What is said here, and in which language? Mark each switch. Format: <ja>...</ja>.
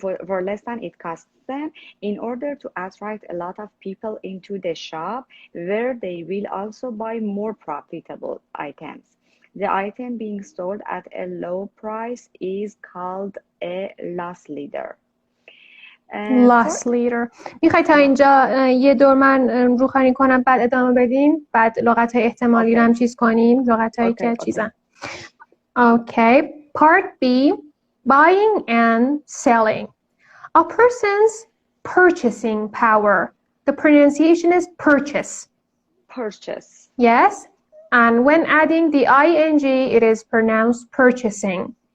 <en>For less than it costs them in order to attract a lot of people into the shop where they will also buy more profitable items. The item being sold at a low price is called a loss leader. Loss leader.</en> <fa>میخوای تا اینجا یه دور من روخانی کنم بعد ادامه بدیم، بعد لغت‌های احتمالی رو هم چیز کنیم، لغت‌هایی که چیزن.</fa> <en>Okay. Part B, buying and selling. A person's purchasing power. The pronunciation is purchase. Purchase. Yes? And when adding the ing, it is pronounced purchasing.</en>